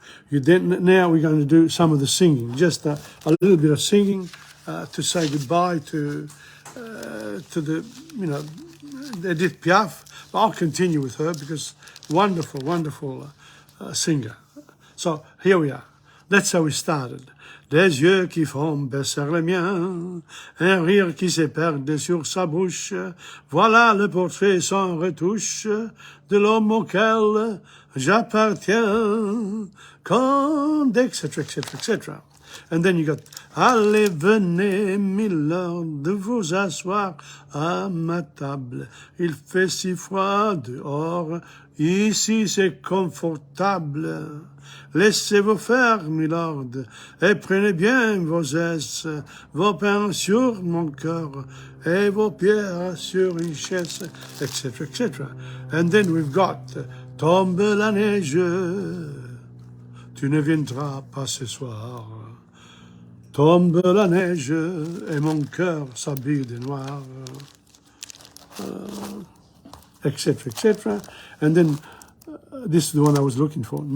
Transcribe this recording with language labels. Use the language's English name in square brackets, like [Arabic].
[English] Now we're going to do some of the singing, just a little bit of singing to say goodbye to the, Edith Piaf. But I'll continue with her because wonderful, wonderful singer. So here we are. That's how we started. [French] Des yeux qui font baisser les miens, un rire qui s'est perdu sur sa bouche. Voilà le portrait sans retouche de l'homme auquel j'appartiens. Quand, etc., etc., etc. [English] And then you got, [French] allez, venez, milord, de vous asseoir à ma table. Il fait si froid dehors, ici c'est confortable. Laissez-vous faire, milord, et prenez bien vos aises, vos pains sur mon cœur, et vos pierres sur une chaise, etc., etc. [English] And then we've got, [French] tombe la neige, tu ne viendras pas ce soir. Tombe la neige et mon cœur s'habille de noir, etc., etc. [English] And then this is the one I was looking for.